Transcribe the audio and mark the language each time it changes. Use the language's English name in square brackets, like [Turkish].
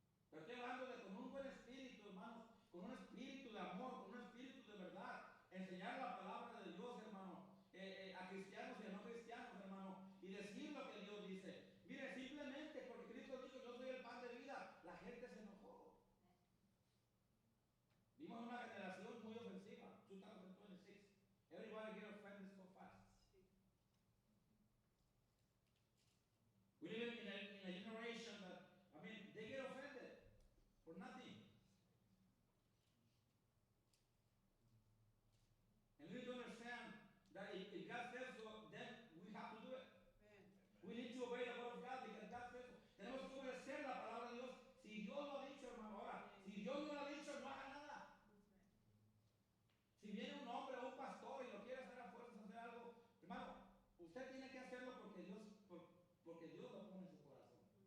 [Spanish] Pero estoy hablando de con un buen espíritu, hermanos, con un espíritu de amor, con un espíritu de verdad, enseñar la palabra de Dios, hermano, a cristianos y a no cristianos, hermano, y decir lo que Dios dice. Mire, simplemente porque Cristo dijo, yo soy el pan de vida, la gente se enojó. Vimos una generación muy ofensiva, 2026. [English] Everybody get offended so fast. We live in a generation that, they get offended for nothing. And we need to understand that if God says so, then we have to do it. We need to obey the word of God because God says so. [Spanish] Tenemos que obedecer la palabra de Dios. Si Dios lo ha dicho, hermano, ahora, si Dios no lo ha dicho, no haga nada. Si viene un hombre o un pastor y lo quiere hacer a fuerzas, hacer algo, hermano, usted tiene que hacerlo porque Dios lo pone en su corazón.